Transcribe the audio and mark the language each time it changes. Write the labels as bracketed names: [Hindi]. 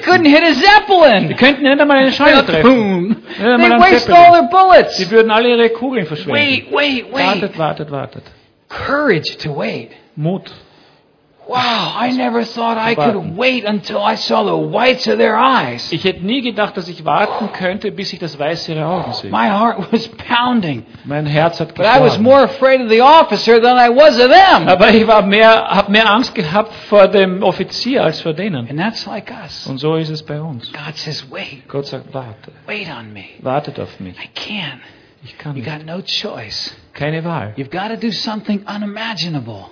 [English] They couldn't hit a Zeppelin. [German] Die könnten nicht einmal eine Scheune treffen. Boom. [English] They waste all their bullets. [German] Sie würden alle ihre Kugeln verschwenden. [English] Wait. [German] Wartet. [English] Courage to wait. [German] Mut. [English] Wow, I never thought I could wait until I saw the whites of their eyes. [German] Ich hätte nie gedacht, dass ich warten könnte, bis ich das Weiße ihrer Augen sehe. [English] My heart was pounding. [German] Mein Herz hat geschlagen. [English] But I was more afraid of the officer than I was of them. [German] Aber ich habe mehr Angst gehabt vor dem Offizier als vor denen. [English] And that's like us. [German] Und so ist es bei uns. [English] God says, wait. [German] Gott sagt, warte. [English] Wait on me. [German] Wartet auf mich. [English] I can. [German] Ich kann nicht. [English] You got no choice. [German] Keine Wahl. [English] You've got to do something unimaginable.